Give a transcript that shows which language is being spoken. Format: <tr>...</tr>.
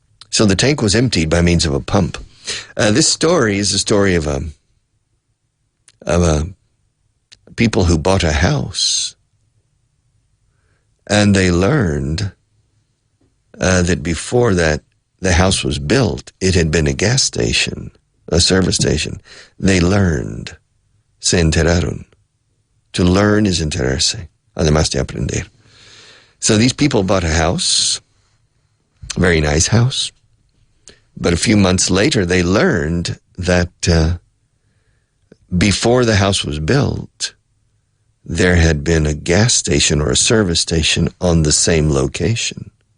<en>So the tank was emptied by means of a pump. This story is a story of people who bought a house, and they learned that before that the house was built, it had been a gas station, a service station. They learned.</en> <es>Se enteraron.</es> <en>To learn is</en> <es>enterarse, además de aprender.</es> <en>So these people bought a house, a very nice house, but a few months later they learned that before the house was built, there had been a gas station or a service station on the same location.</en>